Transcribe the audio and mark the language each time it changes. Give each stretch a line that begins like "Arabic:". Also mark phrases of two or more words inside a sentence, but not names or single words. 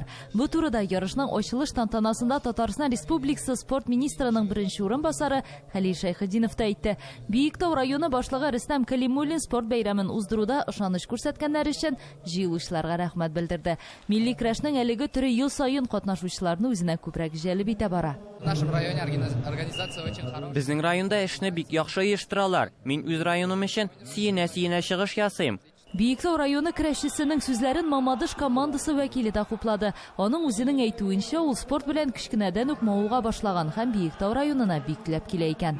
Tatar: Бу турыда ярышның ачылыш тантанасында Татарстан Республикасы спорт министрының беренче урынбасары Хәлил Шәйхетдинов та әйтте. Биектау районы башлыгы Рөстәм Кәлимуллин спорт бәйрәмен уздыруда ышаныч күрсәткәннәр өчен җыелучыларга рәхмәт белдерде. Милли көрәшнең әлеге төре ел сайын катнашучыларны үзенә күбрәк җәлеп итә бара.
Russian: В нашем районе организация очень хорошая.
Tatar: Безнең районда эшне бик яхшы оештыралар. Мин үз районым өчен сөенә чыгыш ясыйм. Биектау районы көрәшчесенең сүзләрен Мамадыш командасы вәкиле дә хуплады. Аның үзенең әйтүенчә, ул спорт белән кичкенәдән үк мавыга башлаган һәм Биектау районына бик теләп килә икән.